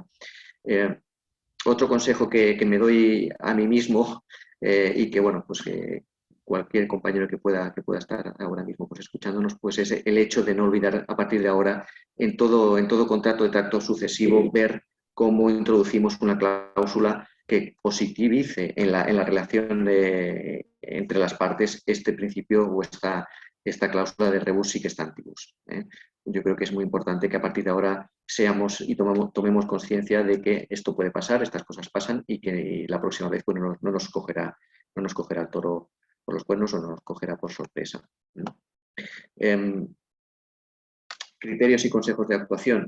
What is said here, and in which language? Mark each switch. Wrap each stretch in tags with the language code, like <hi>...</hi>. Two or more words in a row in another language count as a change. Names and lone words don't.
<es>Otro consejo que me doy a mí mismo y que, bueno, pues cualquier compañero que pueda estar ahora mismo pues escuchándonos, pues es el hecho de no olvidar a partir de ahora en todo contrato de tracto sucesivo ver cómo introducimos una cláusula que positivice en la relación entre las partes este principio o esta cláusula de</es> <la>rebus sic stantibus.</la> <es>Yo creo que es muy importante que a partir de ahora seamos y tomemos conciencia de que esto puede pasar, estas cosas pasan y que la próxima vez pues, no nos cogerá el toro por los cuernos o no nos cogerá por sorpresa. Criterios y consejos de actuación.</es>